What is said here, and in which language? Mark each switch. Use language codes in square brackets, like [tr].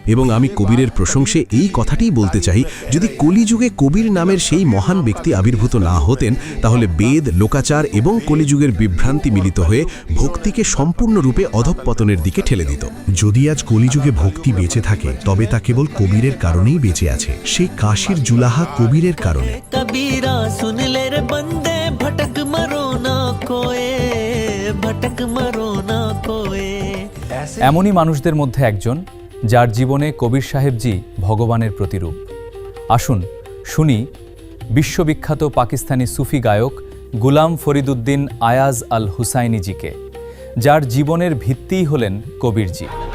[bn] এবং আমি কবিরের প্রশংসে এই কথাটিই বলতে চাই, যদি কলিযুগে কবির নামের সেই মহান ব্যক্তি আবির্ভূত না হতেন, তাহলে বেদ, লোকাচার এবং কলিযুগের বিভ্রান্তি মিলিত হয়ে ভক্তিকে সম্পূর্ণরূপে অধঃপতনের দিকে ঠেলে দিত। যদি আজ কলিযুগে ভক্তি বেঁচে থাকে, তবে তা কেবল কবিরের কারণেই বেঁচে আছে। সেই কাশীর জুলাহা কবিরের কারণে। [hi] कबीरा सुन ले रे बंदे, भटक मरो ना कोए, भटक मरो ना कोए। [bn] এমনই মানুষদের মধ্যে একজন যার জীবনে কবির সাহেবজি ভগবানের প্রতিরূপ। আসুন শুনি বিশ্ববিখ্যাত পাকিস্তানি সুফি গায়ক গুলাম ফরিদুদ্দিন আয়াজ আল হুসাইনিজিকে, যার জীবনের ভিত্তিই হলেন কবিরজি।